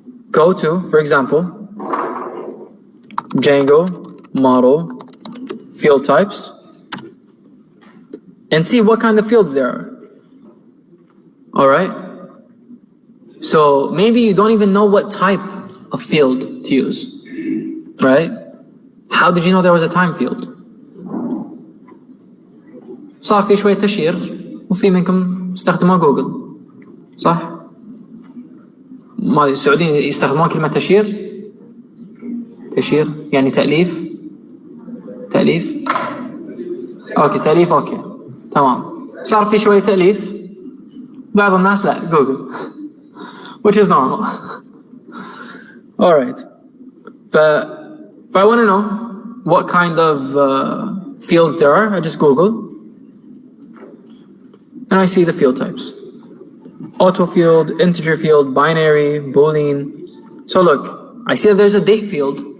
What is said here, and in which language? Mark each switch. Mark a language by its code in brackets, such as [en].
[en] Go to, for example, Django model field types and see what kind of fields there are. All right. So maybe you don't even know what type of field to use, right? How did you know there was a time field? [ar] صار في شوية تشير وفي منكم استخدموا جوجل، صح؟ ما السعوديين يستخدمون كلمة تشير؟ تشير يعني تأليف؟ تأليف؟ اوكي تأليف اوكي تمام. صار في شوية تأليف، بعض الناس لا جوجل [en] which is normal. Alright. If I want to know what kind of fields there are, I just Google and I see the field types. Auto field, integer field, binary, boolean. So look, I see that there's a date field